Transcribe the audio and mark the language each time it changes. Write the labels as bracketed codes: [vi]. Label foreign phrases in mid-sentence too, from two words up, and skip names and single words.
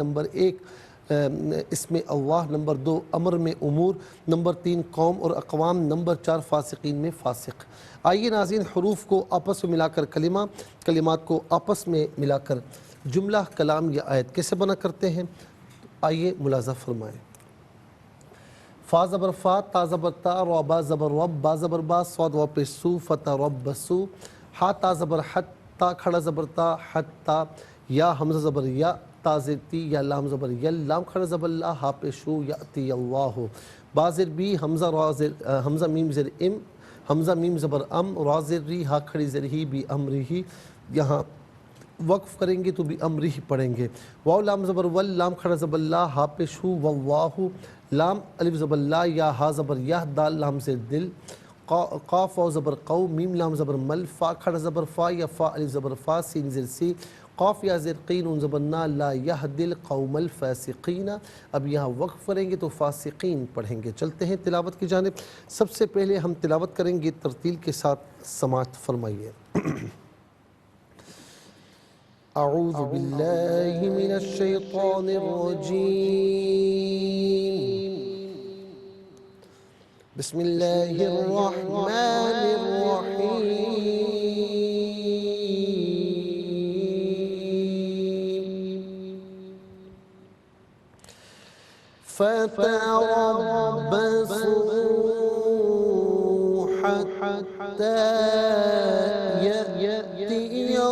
[ur] نمبر 1 اسم اللہ، نمبر 2 امر میں امور، نمبر 3 قوم اور اقوام، نمبر 4 فاسقین میں فاسق۔ آئیے ناظرین حروف کو آپس میں ملا کر کلمہ، کلمات کو آپس میں ملا کر جملہ، کلام یا آیت کیسے بنا کرتے ہیں، آئیے ملاحظہ فرمائیں۔ فا زبر فا، تا زبر تا، را با زبر رب، با زبر با، صاد و پیش سو، فتح رب بسو، ہا تا زبر حت، تا کھڑا زبر تا، حتی، یا حمزہ زبر یا، تا زیر تی، یا لام زبر یل، لام کھڑا زبر لا، ہا پیش رو، [ar] یاتی اللہ، [ur] با زیر بی، حمزہ میم زیر ام، حمزہ میم زبر ام، را زیر ری، ہا کھڑی زیر ہی، [ar] بی امری ہی، [ur] یہاں وقف کریں گے تو بھی امری ہی پڑھیں گے۔ واو لام زبر ول، لام کھڑا زبر لا، ہا پیش ہو، واللہ، لام الف زبر لا، یا ہا زبر یا، دال لام زیر دل، قاف واو زبر قو، میم لام زبر مل، فا کھڑا زبر فا، یا فا الف زبر فا، سین زیر سی، قاف یا زیر قین، ان زبر نا، [ar] لا یہدی القوم الفاسقین۔ [ur] اب یہاں وقف کریں گے تو فاسقین پڑھیں گے۔ چلتے ہیں تلاوت کی جانب۔ سب سے پہلے ہم تلاوت کریں گے ترتیل کے ساتھ، سماعت فرمائیے۔ [ar] اعوذ باللہ من الشیطان الرجیم، بسم اللہ الرحمن الرحیم، فتربصوا حتى يأتي